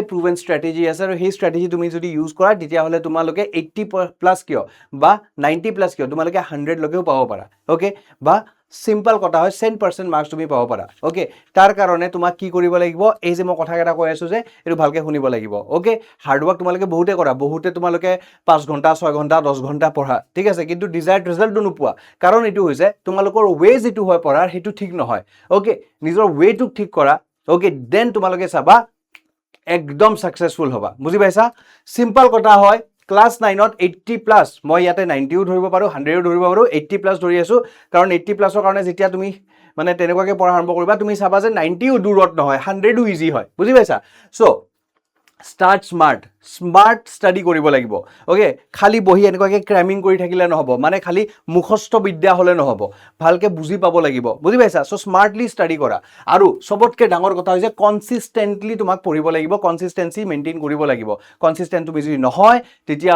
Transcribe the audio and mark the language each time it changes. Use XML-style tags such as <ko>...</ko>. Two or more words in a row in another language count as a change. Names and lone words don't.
<en>proven strategy</en> <as>আছে আৰু সেই ষ্ট্ৰেটেজি তুমি যদি ইউজ কৰা তেতিয়া হলে তোমালোকে 80+ কিয় বা 90+ কিয় তোমালোকে 100 লৈকেও পাব পাৰা ওকে বা সিম্পল কথা হয় 100% মাৰ্কস তুমি পাব পাৰা ওকে তাৰ কাৰণে তোমাক কি কৰিব লাগিব এই যে মই কথা এটা কৈ আছো যে এটো ভালকে শুনিব লাগিব ওকে</as> <en>hard work</en> <as>তোমালোকে বহুতে কৰা বহুতে তোমালোকে 5 ঘন্টা 6 ঘন্টা 10 ঘন্টা পঢ়া ঠিক আছে কিন্তু</as> <en>desired resultটো</en> <as>নোপোৱা কাৰণ এটো হৈছে তোমালোকৰ ওয়ে যেটো হয় পঢ়াৰ হেতু ঠিক নহয় ওকে নিজৰ ওয়েটো ঠিক কৰা</as> <en>okay then</en> <as>তোমালোকে চাবা একদম সাকসেসফুল হবা বুজি পাইছা সিম্পল কথা হয় ক্লাস 9ত 80+ মই ইয়াতে 90ও ধৰিব পাৰো 100ও ধৰিব পাৰো 80+ ধৰি আছো কাৰণ 80+ৰ কাৰণে যেতিয়া তুমি মানে তেনেকুৱাকে পঢ়া আৰম্ভ কৰিবা তুমি চাবা যে 90ও দূৰত নহয় 100ও ইজি হয় বুজি পাইছা</as> <en>so start smart study</en> <as>কৰিব লাগিব ওকে খালি বহি এনেকুৱাকে ক্ৰামিং কৰি থাকিলে নহব মানে খালি মুখস্থ বিদ্যা হলে নহব ভালকে বুজি পাব লাগিব বুজি পাইছা</as> <en>so smartly study</en> <as>কৰা আৰু সবতকে ডাঙৰ কথা হৈছে কনসিস্টেন্টলি তোমাক পঢ়িব লাগিব</as> <en>consistency maintain</en> <as>কৰিব লাগিব কনসিস্টেন্ট তুমি যদি নহয় তেতিয়া</as>